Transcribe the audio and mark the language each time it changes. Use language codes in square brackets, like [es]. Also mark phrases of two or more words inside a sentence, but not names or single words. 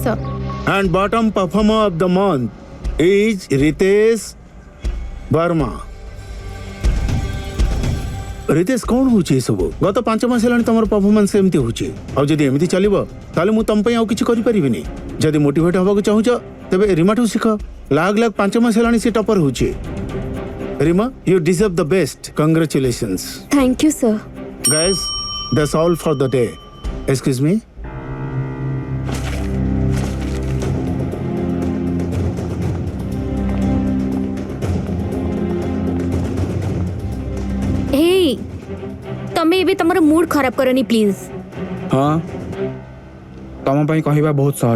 [en] And bottom performer of the month is Ritesh Verma. [or] ରିତେଶ କଉଣ ହଉଛି ସବୁ? ଗତ 5 ମାସ ହେଲାଣି ତମର परफॉर्मेंस ଏମିତି ହଉଛି। ଆଉ ଯଦି ଏମିତି ଚାଲିବ ତାହାଲେ ମୁଁ ତମ ପାଇଁ ଆଉ କିଛି କରି ପାରିବିନି। ଯଦି मोटिवेट ହେବାକୁ ଚାହୁଁଛ ତେବେ ରିମାଠୁ ଶିଖ। ଲାଗ 5 ମାସ ହେଲାଣି ସେ टॉपर ହଉଛି। रिमा, [en] you deserve the best. Congratulations. Thank you sir. Guys, that's all for the day. Excuse me. [or] ତମେ ଏବେ ତମର मूड ଖରାପ କରନି प्लीज। ହଁ, ତମ ପାଇଁ କହିବା ବହୁତ ସହଜ।